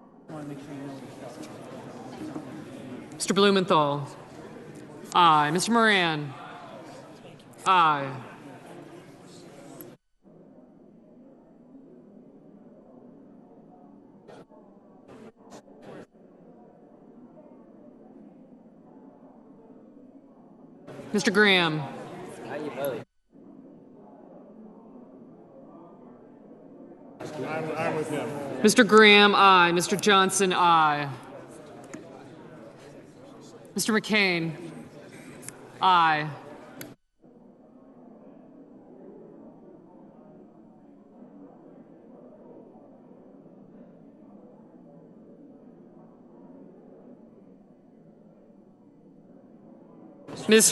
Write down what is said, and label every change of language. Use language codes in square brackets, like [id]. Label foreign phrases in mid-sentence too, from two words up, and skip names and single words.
[en] Mr. Blumenthal. Aye. Mr. Moran. Aye. Mr. Graham. How you vote? I'm with him. Mr. Graham, aye. Mr. Johnson, aye. Mr. McCain, aye. Ms.